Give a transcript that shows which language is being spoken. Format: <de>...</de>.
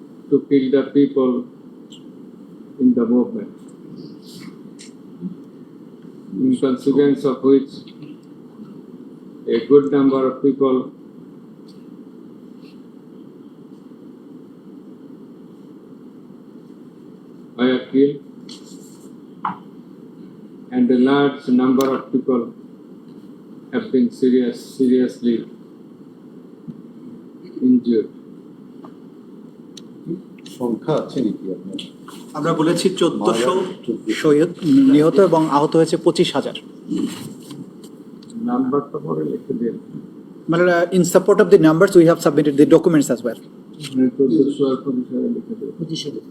<en>to kill the people in the movement, in consequence of which a good number of people were killed and a large number of people have been seriously injured.</en> <bn>সংখ্যা আছে নাকি আপনার? আমরা বলেছি 1400 শহীদ নিহত এবং আহত হয়েছে 25,000 নাম্বারটা পরে লিখে দিন।</bn> <en>মানে in support of the numbers we have submitted the documents as well.</en> <bn>তো 200 আর 25 লিখে দিন। 25</bn>